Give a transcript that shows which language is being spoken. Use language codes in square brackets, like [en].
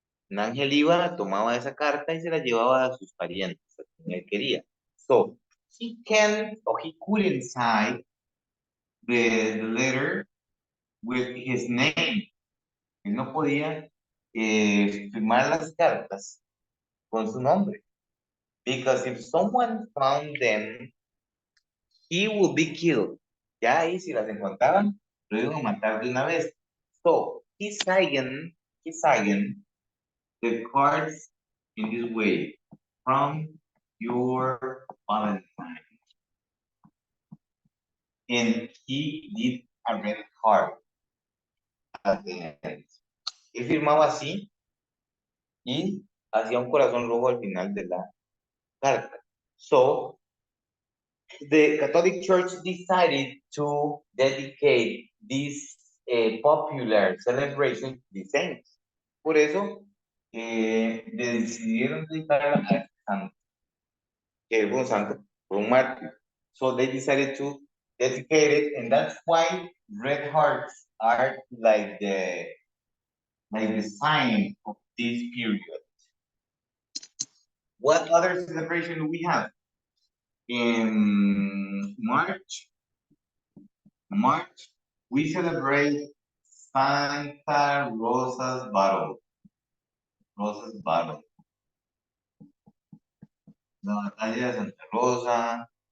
[es] Un ángel iba, tomaba esa carta y se la llevaba a sus parientes, a quien él quería. [en] So, he couldn't sign the letter with his name. [es] Él no podía firmar las cartas con su nombre. [en] Because if someone found them, he would be killed. [es] Ya ahí, si las encontraban, lo iban a matar de una vez. [en] So, he signed the cards in this way. From your Valentine. And he did a red heart at the end. [es] Él firmaba así y hacía un corazón rojo al final de la carta. [en] So, the Catholic Church decided to dedicate this popular celebration to the saints. [es] Por eso, decidieron dedicar a este santo, que fue un santo, fue un mártir. [en] So they decided to dedicate it, and that's why red hearts are like the sign of this period. What other celebration do we have? In March, we celebrate Santa Rosa's battle. [es] La batalla de Santa Rosa.